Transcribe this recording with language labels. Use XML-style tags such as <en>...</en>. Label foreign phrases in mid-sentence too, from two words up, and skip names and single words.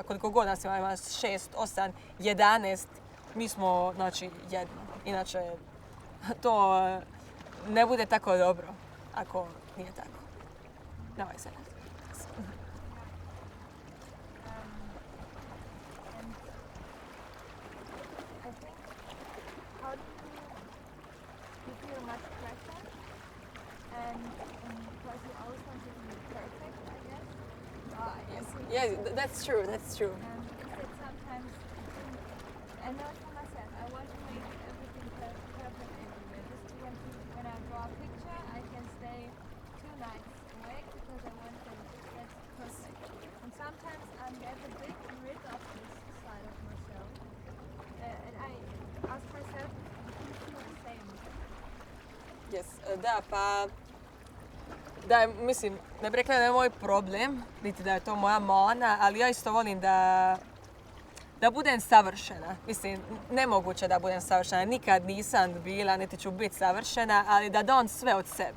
<hr>Koliko god nas ima 6, 8, 11, mi smo znači jedno. Inače, to ne bude tako dobro ako nije tako. Nemoj se.</hr> <en>I think, how do you feel much pressure? And because you always want to be perfect, I guess. Yes. Yeah, that's true. That's true. Is it sometimes, I know for myself, I want to make everything perfect everywhere. Just when I draw a picture, I can stay 2 nights awake because I want to get perfect. And sometimes I'm get a bit rid of this side of myself. And I ask myself if you feel the same. Yes.</en> <hr>Da, pa... Da, mislim, ne bi rekla da je moj problem, niti da je to moja mana, ali ja isto volim da budem savršena. Mislim, nemoguće da budem savršena. Nikad nisam bila, niti ću biti savršena, ali da dam sve od sebe.</hr>